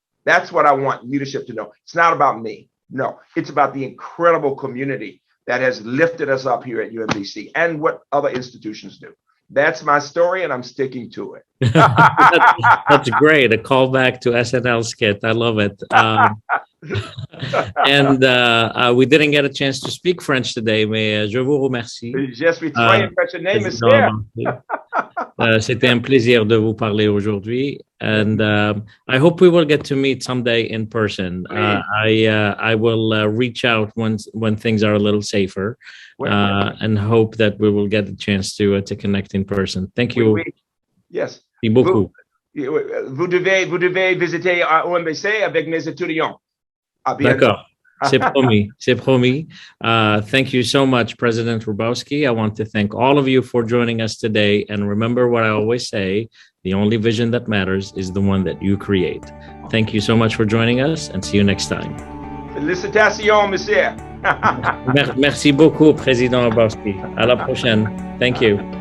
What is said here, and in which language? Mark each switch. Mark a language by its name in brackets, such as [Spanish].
[English] That's what I want leadership to know. It's not about me. No, it's about the incredible community that has lifted us up here at UMBC and what other institutions do. That's my story, and I'm sticking to it. That's great. A callback to SNL skit. I love it. And we didn't get a chance to speak French today, [French] mais je vous remercie. Je suis très impressionné, monsieur. C'était un plaisir de vous parler aujourd'hui, [English] and I hope we will get to meet someday in person. I will reach out when things are a little safer, and hope that we will get the chance to connect in person. Thank you. Yes. [French] Merci beaucoup. Vous devez visiter UMBC avec mes étudiants. D'accord. C'est promis. C'est promis. [English] Thank you so much, President Hrabowski. I want to thank all of you for joining us today. And remember what I always say, the only vision that matters is the one that you create. Thank you so much for joining us, and see you next time. [French] Félicitations, monsieur. Merci beaucoup, Président Hrabowski. À la prochaine. [English] Thank you.